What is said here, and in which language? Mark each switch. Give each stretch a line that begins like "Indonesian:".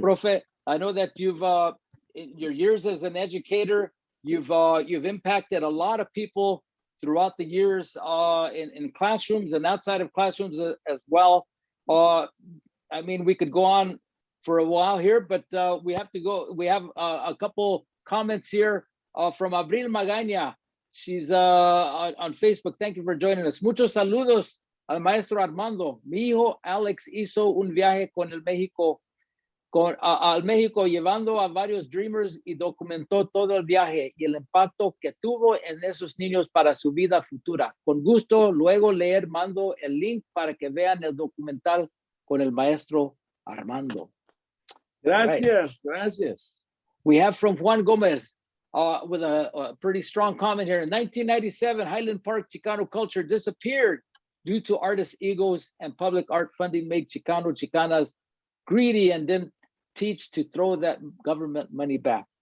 English: Profe, I know that you've in your years as an educator, you've impacted a lot of people throughout the years in classrooms and outside of classrooms as well. I mean, we could go on for a while here, but we have to go. We have a couple comments here from Abril Magaña. She's on Facebook. Thank you for joining us.
Spanish: Muchos saludos al maestro Armando. Mi hijo Alex hizo un viaje con el México al México, llevando a varios dreamers y documentó todo el viaje y el impacto que tuvo en esos niños para su vida futura. Con gusto, luego mando el link para que vean el documental con el maestro Armando. Gracias, gracias.
English: We have from Juan Gomez with a pretty strong comment here. In 1997, Highland Park Chicano culture disappeared due to artist egos, and public art funding made Chicano Chicanas greedy and didn't teach to throw that government money back.